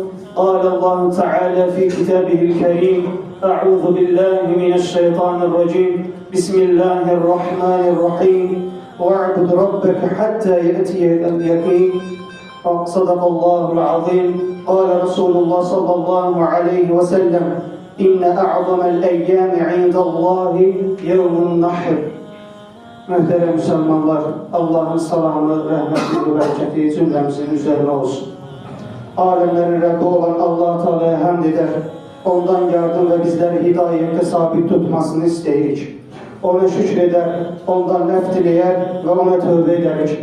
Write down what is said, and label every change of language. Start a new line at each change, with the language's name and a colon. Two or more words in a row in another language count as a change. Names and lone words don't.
Arabic: قال الله تعالى في كتابه الكريم: أعوذ بالله من الشيطان الرجيم بسم الله الرحمن الرحيم واعبد ربك حتى يأتي اليقين. صدق الله العظيم. قال رسول الله صلى الله عليه وسلم: إن أعظم الأيام عند الله يوم النحر.
Turkish: Muhterem Müslümanlar, Allah'ın salamı, rahmeti ve bereketi cümlemizin üzerine olsun. Alemlerin Rabbi olan Allah-u Teala'ya hamd eder. Ondan yardım ve bizleri hidayette sabit tutmasını isteyirik. Ona şükreder, ondan nef dileyer ve ona tövbe ederik.